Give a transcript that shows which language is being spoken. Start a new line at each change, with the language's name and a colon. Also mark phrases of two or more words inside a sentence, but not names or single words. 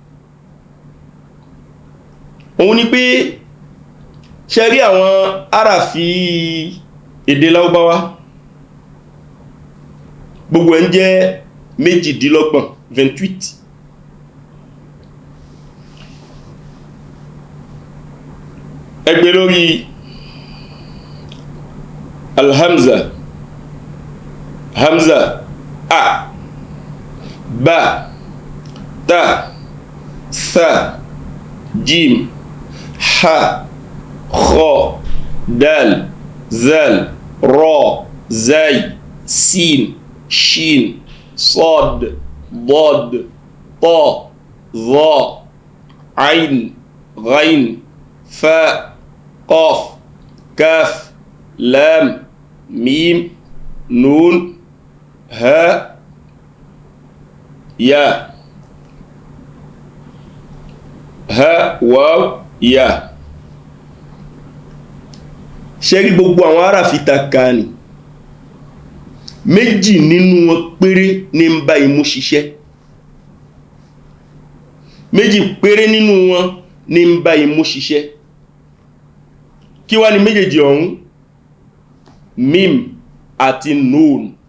Yoruba: Òun ni pé ṣe rí àwọn àràfí èdè Lárúbáwá gbogbo ẹ̀ ń jẹ́ 28. Ẹgbẹ́ lórí
Arabic: الهمزة همزة ألف باء تاء ثاء, جيم حاء خاء دال ذال راء, زاي سين شين, صاد ضاد طاء ظاء عين غين فاء قاف كاف لام ميم نون هاء ياء هاء واو ياء.
Yoruba: ṣé rí gbogbo àwọn àràfí tá kà ní méjì nínú wọn péré ní ń bá imú ṣiṣẹ́. Méjì péré nínú wọn ní ń bá imú ṣiṣẹ́. Kí wá ní méjèèjì ọ̀hún? Mim àti nun.